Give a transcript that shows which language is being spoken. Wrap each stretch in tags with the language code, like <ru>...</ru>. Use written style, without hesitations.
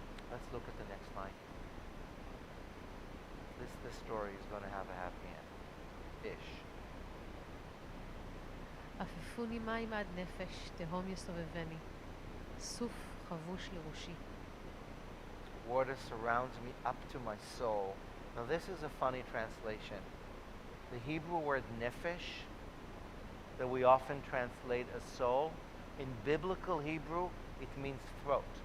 <en>Let's look at the next line. This story is going to have a happy end. Ish.</en> <he>עפפוני מים עד נפש, תהום יסובבני. סוף חבוש לראשי.</he> <en>Water surrounds me up to my soul. Now this is a funny translation. The Hebrew word nephesh, that we often translate as soul, in biblical Hebrew, it means throat.</en>